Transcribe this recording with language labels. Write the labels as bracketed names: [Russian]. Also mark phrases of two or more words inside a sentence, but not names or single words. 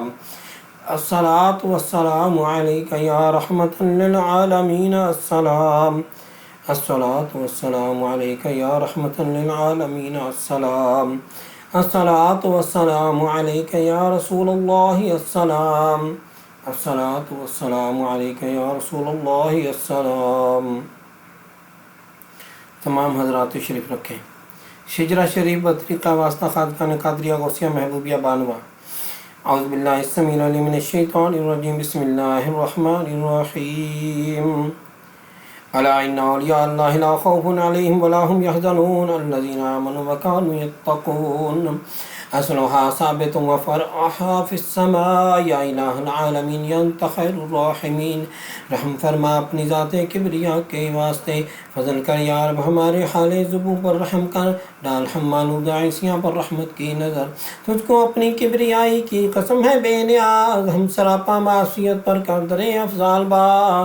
[Arabic] الصلاة والسلام عليك يا رحمة للعالمين السلام. الصلاة والسلام عليك يا رحمة للعالمين السلام. الصلاة والسلام عليك يا رسول الله السلام. الصلاة والسلام عليك يا رسول الله السلام. [Urdu] تمام حضرات شریف رکھیں. شجرہ شریف بطریقہ واسطہ خانقاہ قادریہ غوثیہ محبوبیہ بانوا. [Arabic] أعوذ بالله السميع العليم من الشيطان الرجيم. بسم الله الرحمن الرحيم ألا إن أولياء الله لا خوف عليهم ولا هم يحزنون الذين آمنوا وكانوا يتقون. أصلها ثابت وفرعها في السماء يا إله العالمين يا أنت خير الراحمين. [Urdu] رحم فرما اپنی ذات کبریا کے واسطے، فضل کر یا رب ہمارے حال زبوں پر رحم کر، ڈال ہم ماندہ عاصیاں پر رحمت کی نظر. تجھ کو اپنی کبریائی کی قسم ہے بے نیاز، ہم سراپا معصیت پر کر در افضال باغ.